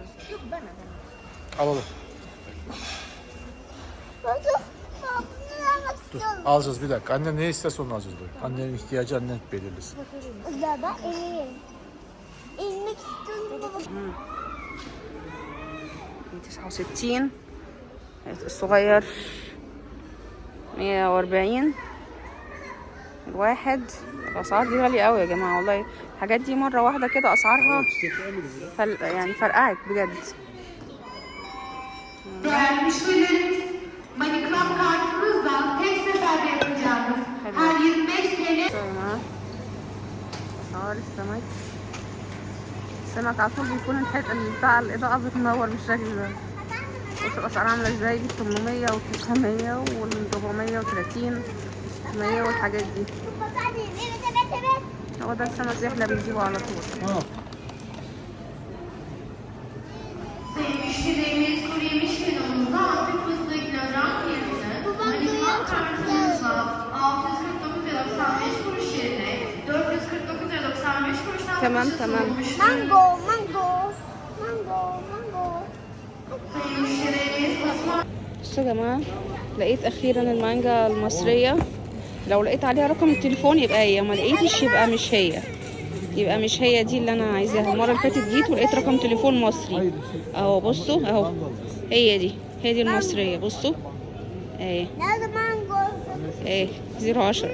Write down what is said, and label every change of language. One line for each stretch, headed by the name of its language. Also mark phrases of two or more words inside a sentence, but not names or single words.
Turkish: Alalım. Baba bunu almak Dur, istiyorum. alacağız bir dakika. Annen ne isterse onu alacağız böyle. Annenin ihtiyacı annen belirlesin. Baba ineyim. İnmek istiyorum baba.
Arabic: 69 الصغير 140 الواحد. الاسعار دي غاليه قوي يا جماعه والله. الحاجات دي مره واحده كده اسعارها يعني فرقعت بجد.
Turkish: Değerli müşterilerimiz, MoneyClub kartınızla tek seferde yapacağınız her 25 TL
Arabic: اسعار السمك. السمك على طول بيكون بتاع الاضاءه بتنور بالشكل ده. بصوا الاسعار عامله ازاي، دي 800 و900 وال430 600 والحاجات دي. هو ده السمك اللي احنا بنجيبه على طول.
Turkish: sayın müşterilerimiz kuru yemiş menümüzde hafif fıstığı kilogram fiyatını MoneyClub kartınızla 649,95 kuruş yerine 449,95 kuruştan Tamam. Mango. Sayın müşterilerimiz Osman
Arabic: بصوا يا جماعه، لقيت اخيرا المانجا المصريه. لو لقيت عليها رقم التليفون يبقى هي، ما لقيتش يبقى مش هي دي اللي انا عايزاها. المره اللي فاتت جيت ولقيت رقم تليفون مصري اهو. بصوا اهو، هي دي المصريه. بصوا اهي 010.